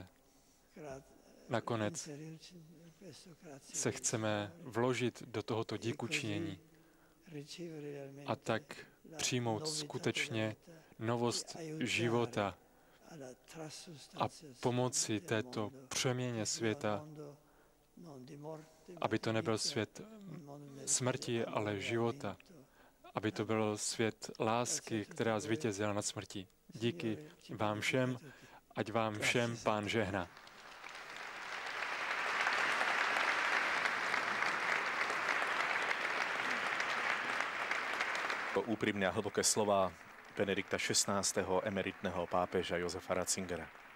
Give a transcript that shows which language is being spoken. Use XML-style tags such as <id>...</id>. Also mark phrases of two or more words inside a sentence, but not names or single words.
<cs>Nakonec se chceme vložit do tohoto díkučinění a tak přijmout skutečně novost života a pomoci této přeměně světa, aby to nebyl svět smrti, ale života, aby to byl svět lásky, která zvítězila nad smrtí. Díky vám všem, ať vám všem Pán žehná.</cs> <sk>Úprimné a hlboké slova Benedikta XVI. Emeritného pápeža Josefa Ratzingera.</sk>